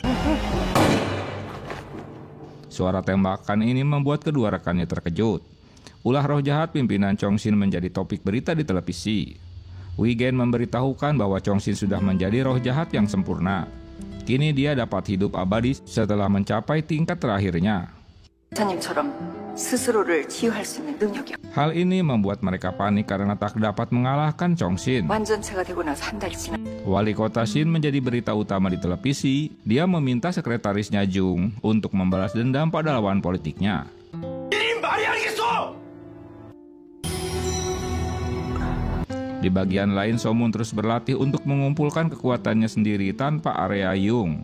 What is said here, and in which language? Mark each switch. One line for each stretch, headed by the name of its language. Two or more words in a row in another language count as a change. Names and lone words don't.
Indonesian: Suara tembakan ini membuat kedua rekannya terkejut. Ulah roh jahat pimpinan Chong-shin menjadi topik berita di televisi. Wigen memberitahukan bahwa Chong-shin sudah menjadi roh jahat yang sempurna. Kini dia dapat hidup abadi setelah mencapai tingkat terakhirnya.
Korean: 기사님처럼 스스로를 치유할 수 있는 능력이
Indonesian: Hal ini membuat mereka panik karena tak dapat mengalahkan Chong Shin.
Korean: 완전체가 되고 나서 한 달 지나
Indonesian: Wali kota Shin menjadi berita utama di televisi. Dia meminta sekretarisnya Jung untuk membalas dendam pada lawan politiknya. Di bagian lain, So-moon terus berlatih untuk mengumpulkan kekuatannya sendiri tanpa area Yung.